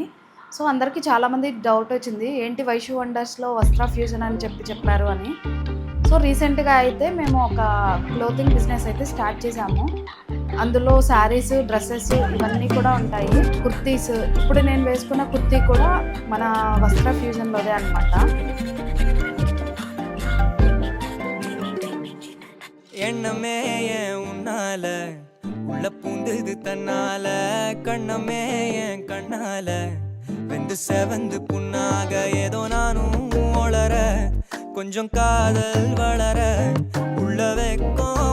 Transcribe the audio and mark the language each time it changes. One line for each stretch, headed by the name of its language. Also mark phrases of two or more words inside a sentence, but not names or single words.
Telugu: సో అందరికీ చాలామంది డౌట్ వచ్చింది, ఏంటి వైషు వండర్స్లో వస్త్ర ఫ్యూజన్ అని చెప్పారు అని. సో రీసెంట్గా అయితే మేము ఒక
English: clothing business
Telugu: అయితే స్టార్ట్ చేశాము. అందులో
English: sarees, dresses
Telugu: ఇవన్నీ కూడా ఉంటాయి. కుర్తీస్, ఇప్పుడు నేను వేసుకున్న కుర్తీ కూడా మన వస్త్ర ఫ్యూజన్లోదే అనమాట.
Tamil: எண்ணமே என் உன்னால உள்ள பூந்தது தன்னால கண்ணமே என் கண்ணால வெந்து செவந்து புண்ணாக ஏதோ நானும் ஒளர கொஞ்சம் காதல் வளர உள்ள வெக்கம்